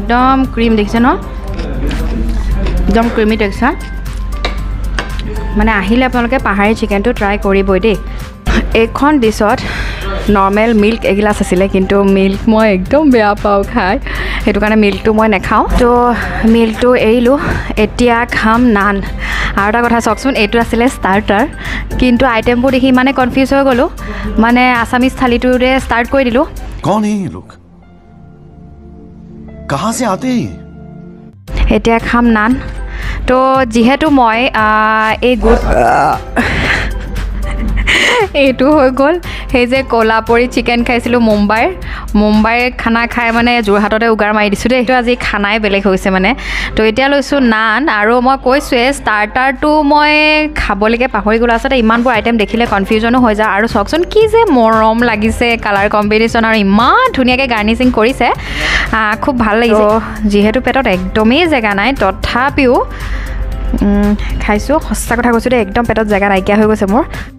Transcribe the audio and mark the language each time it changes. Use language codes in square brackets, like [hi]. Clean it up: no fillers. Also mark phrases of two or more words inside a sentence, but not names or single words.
[as] একদম ক্ৰীম দেখিছে ন একদম [en] creamy texture [as] মানে আহিলে আপোনালোকে পাহাৰী চিকেনটো ট্ৰাই কৰিবই দেই এইখন ডিছত [en] normal milk [as] এগিলাছ আছিলে কিন্তু মিল্ক মই একদম বেয়া পাওঁ খাই সেইটো কাৰণে মিল্কটো মই নাখাওঁ তো মিল্কটো এৰিলোঁ এতিয়া খাম নান আৰু এটা কথা চাওকচোন এইটো আছিলে ষ্টাৰ্টাৰ কিন্তু আইটেমবোৰ দেখি ইমানে কনফিউজ হৈ গ'লোঁ মানে আছামিজ থালিটোৰে ষ্টাৰ্ট কৰি দিলোঁ [hi] कौन है ये लोग कहाँ से आते हैं [as] এতিয়া খাম নান তো যিহেতু মই এই এইটো হৈ গ'ল সেই যে কোলাপুৰি চিকেন খাইছিলোঁ মুম্বাইৰ খানা খাই মানে যোৰহাটতে উগাৰ মাৰি দিছোঁ দেই এইটো আজি খানাই বেলেগ হৈছে মানে তো এতিয়া লৈছোঁ নান আৰু মই কৈছোঁৱে ষ্টাৰ্টাৰটো মই খাবলৈকে পাহৰি গ'লোঁ আচলতে ইমানবোৰ আইটেম দেখিলে কনফিউজনো হৈ যায় আৰু চাওকচোন কি যে মৰম লাগিছে [en] colour combination [as] আৰু ইমান ধুনীয়াকৈ গাৰ্নিচিং কৰিছে খুব ভাল লাগিছে যিহেতু পেটত একদমেই জেগা নাই তথাপিও খাইছোঁ সঁচা কথা কৈছোঁ দেই একদম পেটত জেগা নাইকিয়া হৈ গৈছে মোৰ